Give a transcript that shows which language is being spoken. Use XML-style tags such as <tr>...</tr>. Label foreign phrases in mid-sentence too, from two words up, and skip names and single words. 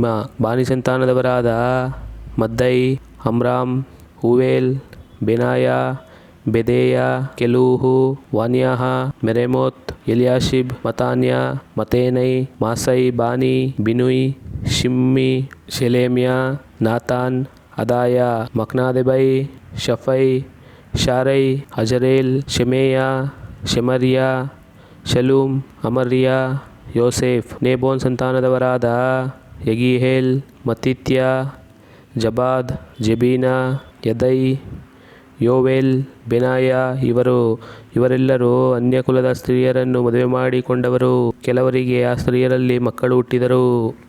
<kn>ಬಾನಿ ಸಂತಾನದವರಾದ ಮದ್ದೈ, ಅಮ್ರಾಮ್, ಊವೇಲ್, ಬೆನಾಯ, ಬೆದೇಯ, ಕೆಲೂಹು, ವಾನ್ಯಾಹ, ಮೆರೆಮೋತ್, ಎಲಿಯಾಶಿಬ್, ಮತಾನ್ಯ, ಮತೇನೈ, ಮಾಸೈ, ಬಾನಿ, ಬಿನುಯ್, ಶಿಮ್ಮಿ, ಶೆಲೇಮ್ಯ, ನಾತಾನ್, ಅದಾಯ, ಮಕ್ನಾದೆಬೈ, ಶಫೈ, ಶಾರೈ, ಅಜರೇಲ್, ಶೆಮೇಯ, ಶೆಮರ್ಯ, ಶಲೂಮ್, ಅಮರ್ಯ, ಯೋಸೇಫ್. ನೇಬೋನ್ ಸಂತಾನದವರಾದ ಯಗೀಹೇಲ್, ಮತ್ತಿತ್ಯ, ಜಬಾದ್, ಜೆಬೀನ, ಯದೈ, ಯೋವೇಲ್, ಬೆನಾಯ. ಇವರೆಲ್ಲರೂ ಅನ್ಯಕುಲದ ಸ್ತ್ರೀಯರನ್ನು ಮದುವೆ ಮಾಡಿಕೊಂಡವರು. ಕೆಲವರಿಗೆ ಆ ಸ್ತ್ರೀಯರಲ್ಲಿ ಮಕ್ಕಳು ಹುಟ್ಟಿದರು.</kn>